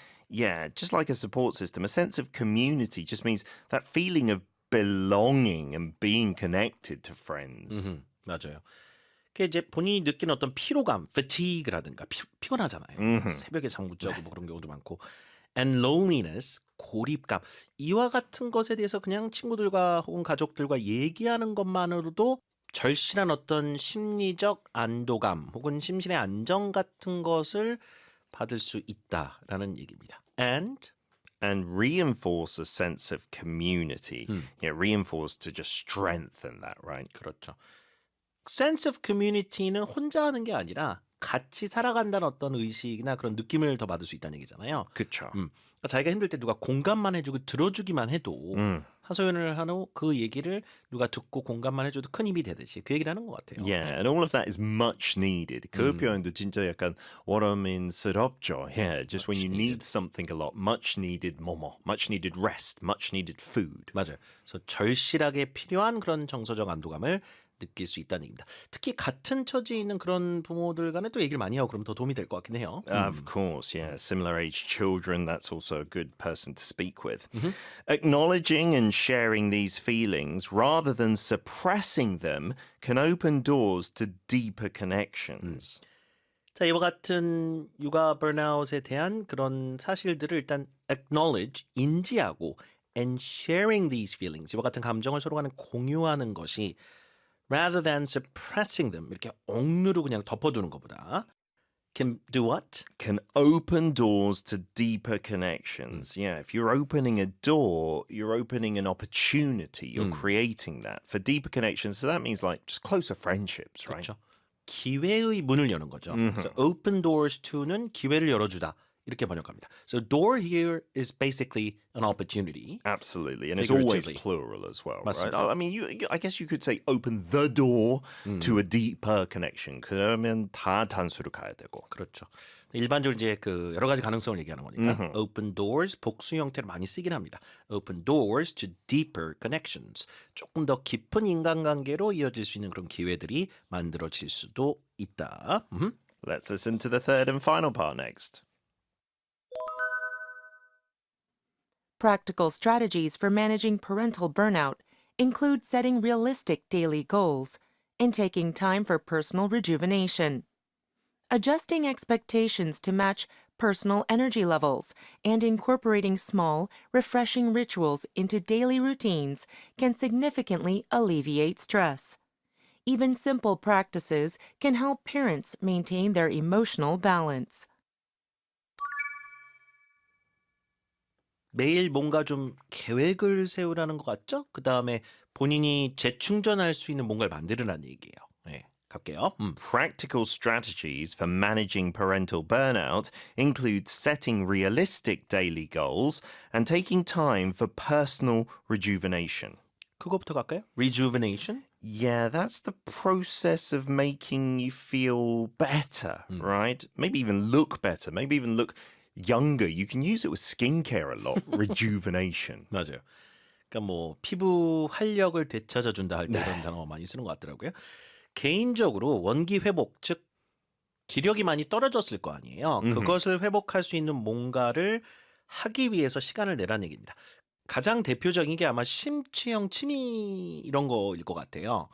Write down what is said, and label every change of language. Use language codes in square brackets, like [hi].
[en] Yeah, just like a support system, a sense of community just means that feeling of belonging and being connected to friends. [ko] 맞아요. 그게 이제 본인이 느끼는 어떤 피로감, fatigue라든가 피곤하잖아요. 새벽에 잠 못 자고 뭐 그런 경우도 많고, [en] and loneliness, [ko] 고립감. 이와 같은 것에 대해서 그냥 친구들과 혹은 가족들과 얘기하는 것만으로도 절실한 어떤 심리적 안도감 혹은 심신의 안정 같은 것을 받을 수 있다라는 얘기입니다. And [en] and reinforce a sense of community. Yeah, reinforce to just strengthen that, right? [ko] 그렇죠. sense of community는 혼자 하는 게 아니라 같이 살아간다는 어떤 의식이나 그런 느낌을 더 받을 수 있다는 얘기잖아요. 그쵸. 그러니까 자기가 힘들 때 누가 공감만 해주고 들어주기만 해도 하소연을 하고 그 얘기를 누가 듣고 공감만 해줘도 큰 힘이 되듯이 그 얘기를 하는 것 같아요. [en] Yeah, and all of that is much needed. [ko] 그 표현도 진짜 약간 원어민스럽죠. [en] Yeah, just when you need something a lot, much needed 뭐뭐, much needed rest, much needed food. [ko] 맞아요. 그래서 절실하게 필요한 그런 정서적 안도감을 느낄 수 있다는 얘기입니다. 특히 같은 처지에 있는 그런 부모들 간에 또 얘기를 많이 하고 그러면 더 도움이 될 것 같긴 해요. [en] Of course, yeah. Similar age children, that's also a good person to speak with. Acknowledging and sharing these feelings rather than suppressing them can open doors to deeper connections. [ko] 자, 이와 같은 육아 번아웃에 대한 그런 사실들을 일단 acknowledge, 인지하고 [en] and sharing these feelings, [ko] 이와 같은 감정을 서로 간에 공유하는 것이 [en] rather than suppressing them, [ko] 이렇게 억누르고 그냥 덮어두는 것보다 [en] can do what? Can open doors to deeper connections. Yeah, if you're opening a door, you're opening an opportunity. You're creating that for deeper connections. So that means like just closer friendships, right? [ko] 그렇죠. 기회의 문을 여는 거죠. 그래서 open doors to는 기회를 열어주다. 이렇게 번역합니다. [en] So door here is basically an opportunity. Absolutely, and it's always Figuratively. plural as well, right? [ko] 맞습니다. [en] I mean, I guess you could say open the door to a deeper connection. [ko] 그러면 다 단수로 가야 되고. 그렇죠. 일반적으로 이제 그 여러 가지 가능성을 얘기하는 거니까 open doors 복수 형태로 많이 쓰긴 합니다. [en] Open doors to deeper connections. [ko] 조금 더 깊은 인간관계로 이어질 수 있는 그런 기회들이 만들어질 수도 있다. [en] Let's listen to the third and final part next. Practical strategies for managing parental burnout include setting realistic daily goals and taking time for personal rejuvenation. Adjusting expectations to match personal energy levels and incorporating small, refreshing rituals into daily routines can significantly alleviate stress. Even simple practices can help parents maintain their emotional balance. [ko] 매일 뭔가 좀 계획을 세우라는 것 같죠? 그 다음에 본인이 재충전할 수 있는 뭔가를 만들으라는 얘기예요. 네, 갈게요. [en] Practical strategies for managing parental burnout include setting realistic daily goals and taking time for personal rejuvenation. [ko] 그거부터 갈까요? Rejuvenation? [en] Yeah, that's the process of making you feel better, right? Maybe even look better, maybe even look younger. You can use it with skincare a lot. Rejuvenation. [ko] 맞아요. 그러니까 뭐 피부 활력을 되찾아준다 할 때 이런 단어 많이 쓰는 것 같더라고요. 개인적으로 원기 회복, 즉 기력이 많이 떨어졌을 거 아니에요. 그것을 회복할 수 있는 뭔가를 하기 위해서 시간을 내라는 얘기입니다. 가장 대표적인 게 아마 심취형 취미 이런 거일 것 같아요.